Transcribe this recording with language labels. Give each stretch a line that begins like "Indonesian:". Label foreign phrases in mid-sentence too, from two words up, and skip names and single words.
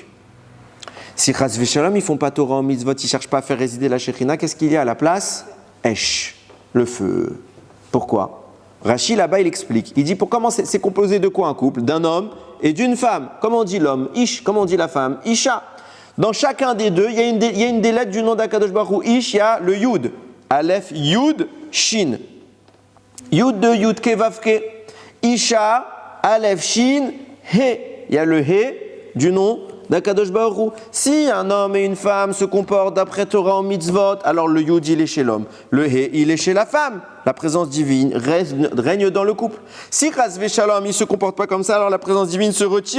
French: Si
Hebrew: חס ושלום,
French: ils ne font pas Torah en mitzvot, ils ne cherchent pas à faire résider la Shekhinah, qu'est-ce qu'il y a à la place? Esh, le feu. Pourquoi? Rashi, là-bas, il explique. Il dit, pour comment c'est composé de quoi un couple? D'un homme et d'une femme. Comment on dit l'homme? Ish. Comment on dit la femme? Isha. Dans chacun des deux, il y a une des lettres du nom d'
Hebrew: הקדוש ברוך הוא.
French: Ish, il y a le Yud. Aleph, Yud, Shin. Yud de Yud, Ke, Vav, Ke. Isha, Aleph, Shin, He. Il y a le He du nom d'
Hebrew: הקדוש ברוך הוא.
French: Si un homme et une femme se comportent d'après Torah en mitzvot, alors le Yud, il est chez l'homme. Le He, il est chez la femme. La présence divine règne dans le couple. Si
Hebrew: חס ושלום,
French: il ne se comporte pas comme ça, alors la présence divine se retire.